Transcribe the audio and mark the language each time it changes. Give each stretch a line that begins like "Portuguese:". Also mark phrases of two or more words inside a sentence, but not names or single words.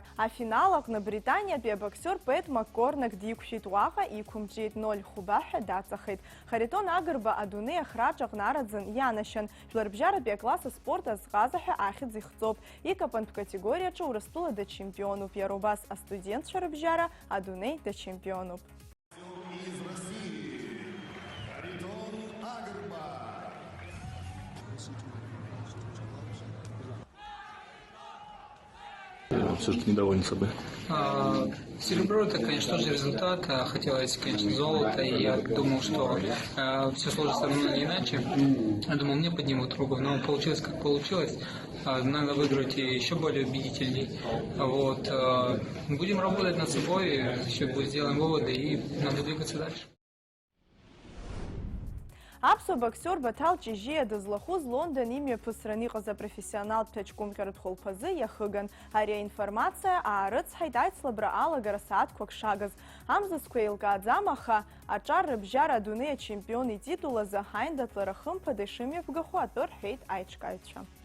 Abkhazian: Афинал аҟны Британиатәи абоксер Пет Маккорнак диқәшәеит, уаҟа иқәымҿиеит 0-0 ҳәа даҵахеит. Харитон Агрба адунеи ахраҿ аҟны араӡын ианашьан. Жәларбжьаратәи акласс аспорт азҟаза ҳәа ахьӡ ихҵоуп. Икапантә категориаҿы Урыстәыла дачемпионуп. Иара убас астудентцәа рыбжьара адунеи дачемпионуп.
Russian: Все-таки недоволен собой. Серебро — это, конечно, тоже результат. Хотелось, конечно, золото, и я думал, что все сложится равно или иначе. Я думал, мне поднимут руку, но получилось, как получилось. Надо выиграть еще более убедительней. Вот. Будем работать над собой, еще сделаем выводы, и надо двигаться дальше.
Abkhazian: Аԥсуа боксер Баҭал Ҷыжьиа дызлахәыз Лондон имҩаԥысран иҟаз апрофессионалтә ҭаҷкәымҟьаратә хәылԥазы иахыган. Ари аинформациа аарыцҳаит аицлабра алагара сааҭқәак шагыз. Амзазқәа еилкааӡам, аха аҿар рыбжьара адунеи ачемпион ититул азы ҳаиндаҭлара хымԥада ишымҩаԥгахо атәы рҳәеит аиҿкааҩцәа.